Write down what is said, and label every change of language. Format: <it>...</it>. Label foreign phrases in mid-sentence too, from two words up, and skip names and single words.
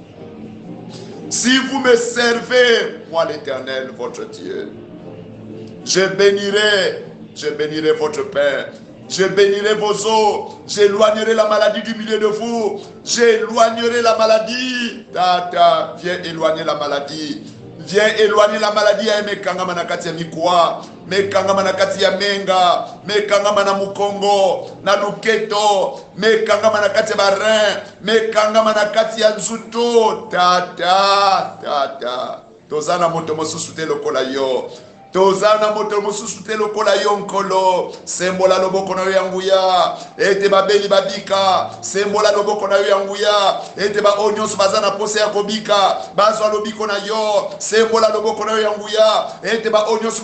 <fr>Si vous me servez, moi l'Éternel, votre Dieu, je bénirai votre Père, je bénirai vos eaux, j'éloignerai la maladie du milieu de vous, j'éloignerai la maladie. Tata, viens éloigner la maladie. Viens éloigner la maladie</fr> <ln>ya mekangama na kati ya mikwa, mekangama na kati ya menga, mekangama na mukongo, na luketo, mekangama na kati ya barin, mekangama na kati ya nzuto. Tata, tozana moto mosusu te lokola yo. tozana moto mosusu te lokola yonkolo sembola loboko na yo ya nguya ete babeli babika sembola loboko na yo ya nguya ete baoyo nyonso baza na posa ya kobika bazwa lobiko na yo sembola loboko na yo ya nguya ete baoyo nyonso</ln>